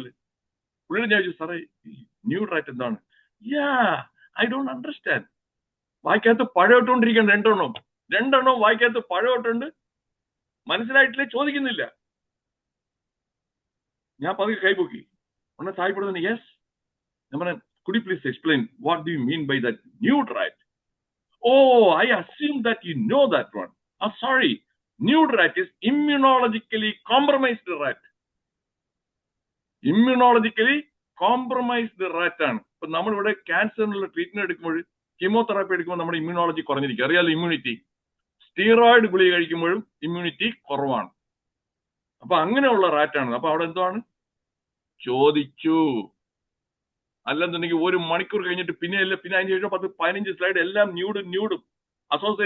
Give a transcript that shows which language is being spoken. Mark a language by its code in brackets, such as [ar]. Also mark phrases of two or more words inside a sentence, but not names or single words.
[ml] പുള്ളിയുടെ ഞാൻ ചോദിച്ചു, സാറേ [en] nude rat [ml] എന്താണ്? [en] I don't understand. [ml] വായിക്കകത്ത് പഴമിട്ടുകൊണ്ടിരിക്കുകയാണ്. രണ്ടെണ്ണം വായിക്കകത്ത് പഴമിട്ടുണ്ട്. മനസ്സിലായിട്ടില്ലേ? ചോദിക്കുന്നില്ല. ഞാൻ പതുക്കെ കൈപൊക്കി. ഉടനെ സായിപ്പെടുന്നു, യെസ്. ഞാൻ പറഞ്ഞു, [en] could you please explain what do you mean by that nude rat? Oh, I assume that you know that one. Sorry, nude rat is immunologically compromised rat. Immunologically compromised rat [ml] ആണ്. ഇപ്പൊ നമ്മളിവിടെ ക്യാൻസറിനുള്ള ട്രീറ്റ്മെന്റ് എടുക്കുമ്പോൾ, കീമോതെറാപ്പി എടുക്കുമ്പോൾ നമ്മുടെ ഇമ്മ്യൂണോളജി കുറഞ്ഞിരിക്കും. അറിയാലോ, ഇമ്മ്യൂണിറ്റി. സ്റ്റീറോയിഡ് ഗുളിക കഴിക്കുമ്പോഴും ഇമ്മ്യൂണിറ്റി കുറവാണ്. അപ്പൊ അങ്ങനെയുള്ള റാറ്റാണ്. അപ്പൊ അവിടെ എന്താണ്? ചോദിച്ചു. അല്ലെന്നുണ്ടെങ്കിൽ 1 മണിക്കൂർ കഴിഞ്ഞിട്ട് പിന്നെ അതിന് ശേഷം 10-15 സ്ലൈഡ് എല്ലാം ന്യൂഡും.